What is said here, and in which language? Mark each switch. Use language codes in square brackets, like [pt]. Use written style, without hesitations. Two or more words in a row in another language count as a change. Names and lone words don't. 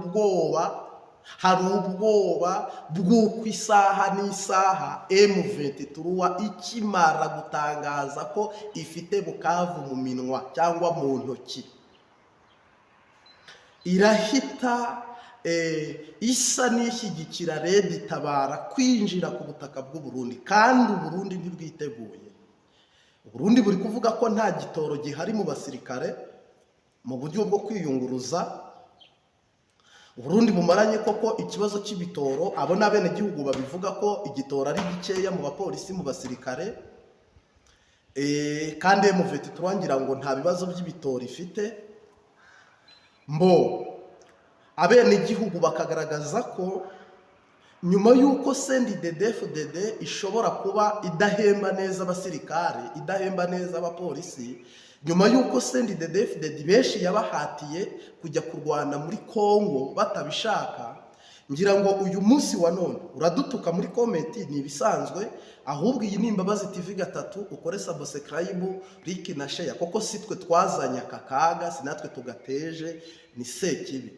[rw] ubwoba bw'uko isaha n'isaha M23 ikimara gutangaza ko ifite Bukavu mu minwa cyangwa mu ntoki, irahita isa n'ishyigikira Red Tabara kwinjira ku butaka bw'u Burundi, kandi u Burundi ntibwiteguye. U Burundi buri kuvuga ko nta gitoro gihari mu basirikare mu buryo bwo kwiyunguruza. U Burundi bumaranye koko ikibazo cy'ibitoro, abo n'abene gihugu babivuga ko igitoro ari gikeya mu bapolisi mu basirikare, kandi M23 ngira ngo nta bibazo by'ibitoro ifite. Abene gihugu bakagaragaza ko nyuma yuko CNDD-FDD ishobora kuba idahemba neza abasirikare, idahemba neza abapolisi, nyuma y'uko CNDD-FDD benshi yabahatiye kujya kurwana muri Kongo batabishaka. Ngira ngo uyu munsi wa none uradutuka muri komenti, ni ibisanzwe, ahubwo iyi ni Imbabazi TV gatatu, ukore subscribe, like na share, kuko si twe twazanye aka kaga, si natwe tugateje, ni Sekibi.